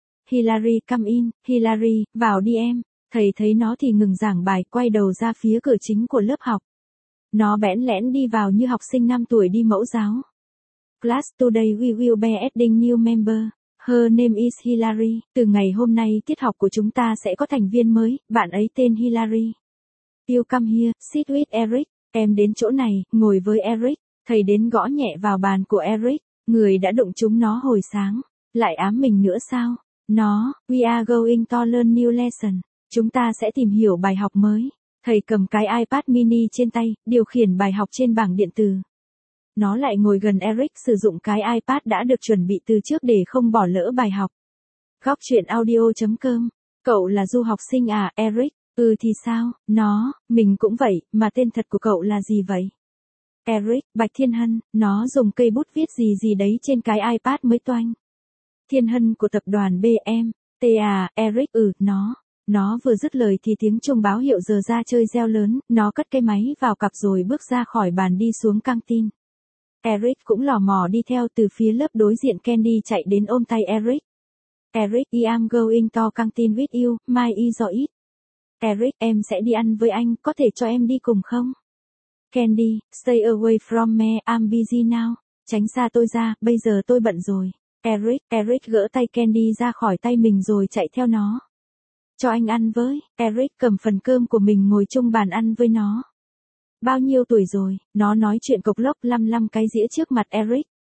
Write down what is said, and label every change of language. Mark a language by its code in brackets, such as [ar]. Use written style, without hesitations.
[vi] Hilary, [en] come in, [vi] Hilary, vào đi em. Thầy thấy nó thì ngừng giảng bài, quay đầu ra phía cửa chính của lớp học. Nó bẽn lẽn đi vào như học sinh 5 tuổi đi mẫu giáo. [en] Class, today we will be adding new member. Her name is Hilary. [vi] Từ ngày hôm nay tiết học của chúng ta sẽ có thành viên mới, bạn ấy tên Hilary. [en] You come here, sit with Eric. [vi] Em đến chỗ này, ngồi với Eric. Thầy đến gõ nhẹ vào bàn của Eric, người đã đụng chúng nó hồi sáng. Lại ám mình nữa sao? [en] Nó, we are going to learn new lesson. [vi] Chúng ta sẽ tìm hiểu bài học mới. Thầy cầm cái iPad mini trên tay, điều khiển bài học trên bảng điện tử. Nó lại ngồi gần Eric sử dụng cái iPad đã được chuẩn bị từ trước để không bỏ lỡ bài học. Góc truyện audio.com. Cậu là du học sinh à, Eric? Ừ thì sao? Nó, mình cũng vậy, mà tên thật của cậu là gì vậy? Eric, Bạch Thiên Hân, nó dùng cây bút viết gì gì đấy trên cái iPad mới toanh. Thiên Hân của tập đoàn BMT à, Eric, ừ, nó. Nó vừa dứt lời thì tiếng chuông báo hiệu giờ ra chơi reo lớn, nó cất cái máy vào cặp rồi bước ra khỏi bàn đi xuống căng tin. Eric cũng lò mò đi theo từ phía lớp đối diện. Candy chạy đến ôm tay Eric. [en] Eric, I am going to [vi] căng tin [en] with you, my Ezoid. [vi] Eric, em sẽ đi ăn với anh, có thể cho em đi cùng không? [en] Candy, stay away from me, I'm busy now. [vi] Tránh xa tôi ra, bây giờ tôi bận rồi. Eric gỡ tay Candy ra khỏi tay mình rồi chạy theo nó. Cho anh ăn với, Eric cầm phần cơm của mình ngồi chung bàn ăn với nó. Bao nhiêu tuổi rồi, nó nói chuyện cộc lốc lăm lăm cái dĩa trước mặt Eric.